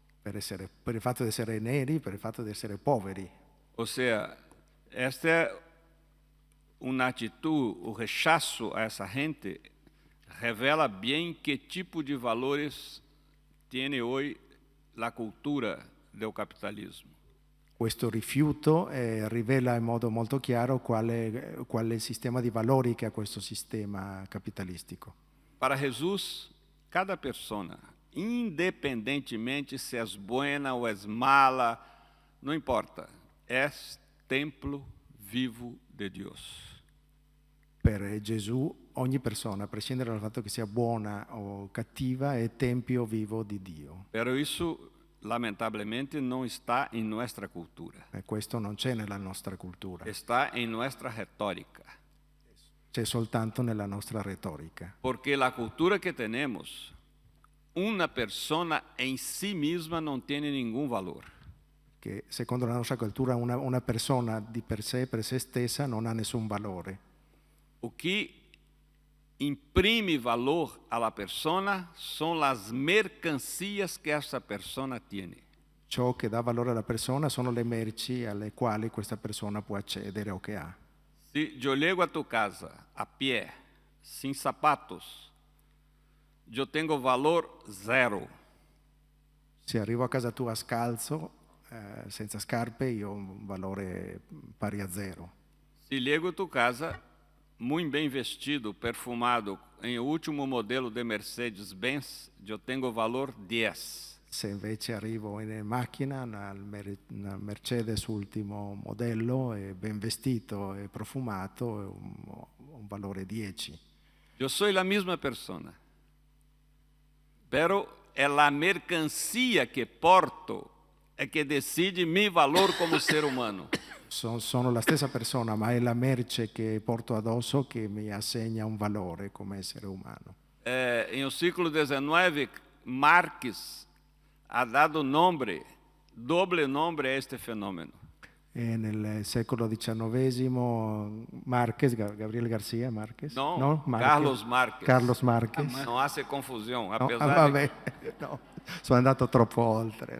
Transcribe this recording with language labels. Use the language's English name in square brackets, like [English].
[Italian] Per il fatto di essere neri, per il fatto di essere poveri. [Portuguese] Ou seja, esta é uma atitude, o rechaço a essa gente revela bem que tipo de valores tem hoje a cultura do capitalismo. [Italian] Questo rifiuto rivela in modo molto chiaro qual è il sistema di valori che ha questo sistema capitalistico. [Portuguese] Para Jesus, cada persona, independentemente se é buena ou é mala, não importa, é templo vivo de Deus. [Italian] Per Gesù ogni persona, a prescindere dal fatto che sia buona o cattiva, è tempio vivo di Dio. [Portuguese] Pero isso lamentavelmente não está em nossa cultura. [Italian] E questo non c'è nella nostra cultura. [Portuguese] Está em nossa retórica. [Italian] C'è soltanto nella nostra retorica. [Portuguese] Porque a cultura que temos, uma persona em si mesma não tem nenhum valor. [Italian] Che secondo la nostra cultura una persona di per sé stessa, non ha nessun valore. [Portuguese] O que imprime valor à persona são as mercancias que essa persona tem. [Italian] Ciò che dà valore alla persona sono le merci alle quali questa persona può accedere o che ha. [Portuguese] Se eu chego a tua casa a pé, sem sapatos, eu tenho valor zero. [Italian] Se arrivo a casa tua scalzo, senza scarpe, io ho un valore pari a zero. [Portuguese] Se chego a tua casa muito bem vestido, perfumado, em último modelo de Mercedes-Benz, eu tenho valor 10. [Italian] Se invece arrivo in macchina, una Mercedes ultimo modello, è ben vestito e profumato, è un valore 10. [Portuguese] Eu sou a mesma persona, pero é a mercancia que porto é que decide meu valor como ser humano. [Italian] Sono la stessa persona, ma è la merce che porto addosso che mi assegna un valore come essere umano. [Portuguese] Em o século XIX, Marx [Spanish] ha dado doble [Portuguese] nome a este fenômeno. [Italian] E nel secolo XIX Marquez, Gabriel García Márquez? No, Márquez. Carlos Márquez. Carlos Márquez. [Portuguese] Não há confusão, No, apesar de... [Italian] vabbè, no, sono andato troppo oltre.